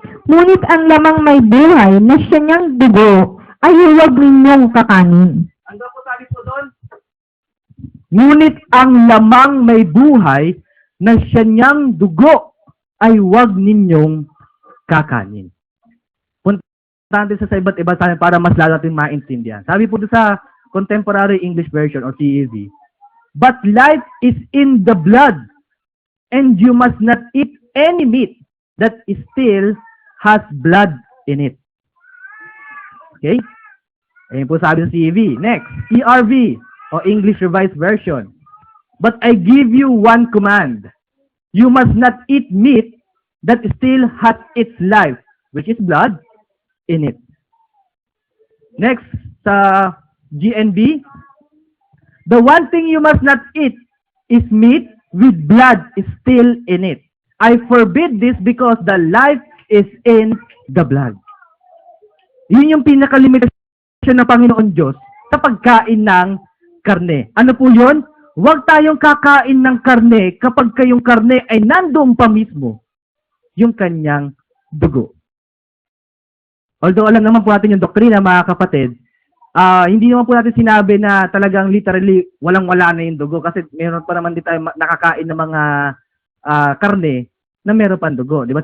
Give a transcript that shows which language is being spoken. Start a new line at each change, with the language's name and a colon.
Filipino: Ngunit ang lamang may buhay na siya niyang dugo ay huwag ninyong kakanin. Ano po sabi po doon? Ngunit ang lamang may buhay na siya niyang dugo ay huwag ninyong kakanin. Punta natin sa iba't iba para mas lalo natin maintindihan. Sabi po doon sa
English: Contemporary English Version o CEV, but life is in the blood, and you must not eat any meat that still has blood in it. Okay?
Filipino: Ayun po sabi sa CEV.
English: Next,
Filipino: ERV o English Revised Version.
English: But I give you one command. You must not eat meat that still has its life, which is blood, in it. Next,
Filipino: sa GNB,
English: the one thing you must not eat is meat with blood still in it. I forbid this because the life is in the blood.
Filipino: Yun yung pinaka-limitasyon ng Panginoon Diyos sa pagkain ng karne. Ano po yun? Huwag tayong kakain ng karne kapag kayong karne ay nandoon pa mismo yung kanyang dugo. Although alam naman po natin yung doktrina, mga kapatid, hindi naman po natin sinabi na talagang literally walang-wala na yung dugo kasi meron pa naman din tayo nakakain ng mga karne na meron pang dugo. Di ba?